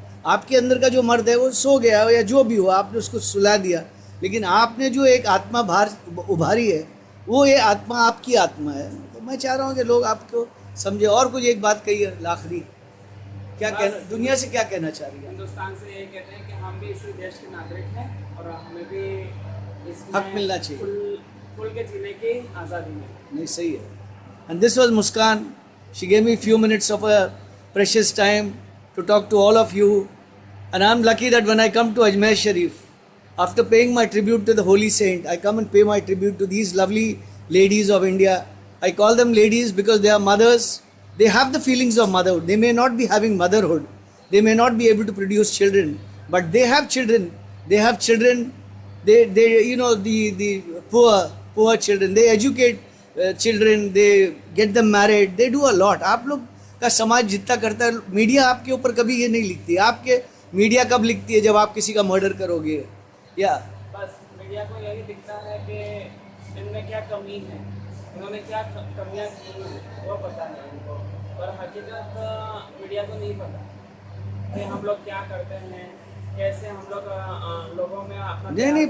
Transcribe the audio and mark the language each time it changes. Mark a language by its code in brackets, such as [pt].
[hi] आपके अंदर का जो मर्द है वो सो गया हो या जो भी हो, आपने उसको सुला दिया, लेकिन आपने जो एक आत्मा बाहर उभारी है, वो ये आत्मा आपकी आत्मा है। तो मैं चाह रहा हूँ कि लोग आपको समझे। और कुछ एक बात कही है आखिरी, क्या बस कहना, दुनिया से क्या कहना चाह रही है? हिंदुस्तान से ये कहते हैं कि हम भी इसी देश के नागरिक हैं और हमें भी इसमें हक मिलना चाहिए। खुल के जीने की आज़ादी मिले। नहीं, सही है. [en] And this was Muskan. She gave me a few minutes of her precious time to talk to all of you. And I'm lucky that when I come to Ajmer Sharif, after paying my tribute to the Holy Saint, I come and pay my tribute to these lovely ladies of India. I call them ladies because they are mothers. They have the feelings of motherhood. They may not be having motherhood. They may not be able to produce children, but they have children. They have children. They you know, the poor children. They educate children. They get them married. They do a lot. [hi] आप लोग का समाज जितना करता है, media आपके ऊपर कभी ये नहीं लिखती. आपके मीडिया कब लिखती है? जब आप किसी का मर्डर करोगे. या बस मीडिया को यही दिखता है कि इनमें क्या कमी है, इन्होंने क्या कमियां की हैं वो पता है उनको, पर हकीकत मीडिया को नहीं पता कि हम लोग क्या करते हैं, कैसे हम लोग लोगों में अपना प्यार